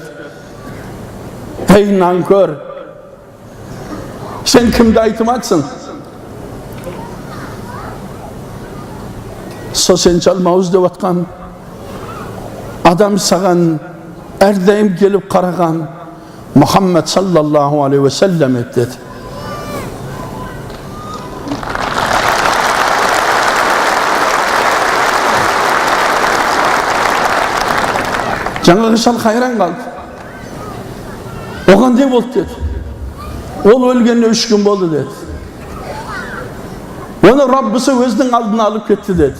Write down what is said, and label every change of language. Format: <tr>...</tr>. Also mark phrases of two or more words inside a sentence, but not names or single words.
<kk>Ей нанкөр, сен кімді айтып атсың? Со сен жалмауыз деп атқан адам саған әрдайым келіп қараған Мұхаммед</kk> <ar>صلى الله عليه وسلم</ar> <kk>еді. Жаңағы шал қайран қалды. Оған не болды деді. Ол өлгеніне 3 күн болды деді. Оны Раббысы өзінің алдына алып кетті деді.</kk>